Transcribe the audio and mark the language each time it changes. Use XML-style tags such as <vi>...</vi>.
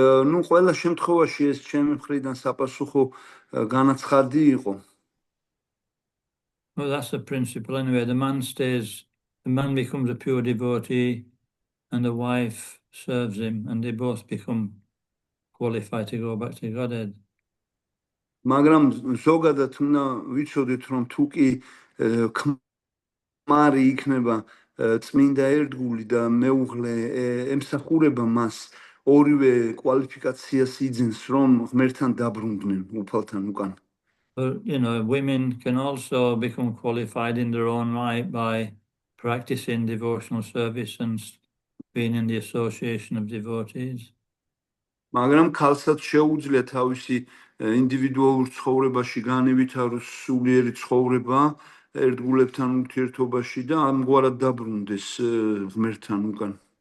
<ka>ნუ ყველა შემთხვევაში ეს ჩემი მხრიდან საპასუხო განაცხადი იყო.</ka> <en>Well, that's the principle anyway. The man becomes a pure devotee and the wife serves him, and they both become qualified to go back to Godhead.</en> <ka>მაგრამ ზოგადად უნდა ვიცოდეთ, რომ თუ კი ქმარი იქნება წმინდა ერთგული და მეუღლე ემსახურება მას, ორივე კვალიფიკაციას იძენს, რომ ღმერთთან დაბრუნდნენ უფალთან უკან.</ka> <en>But women can also become qualified in their own right by practicing devotional service and being in the association of devotees.</en> <ka>მაგრამ ქალსაც შეუძლია თავისი ინდივიდუალურ ცხოვრებაში განევითაროს სულიერი ცხოვრება ერთგულებთან ურთიერთობაში და ამგვარად დაბრუნდეს ღმერთთან უკან.</ka>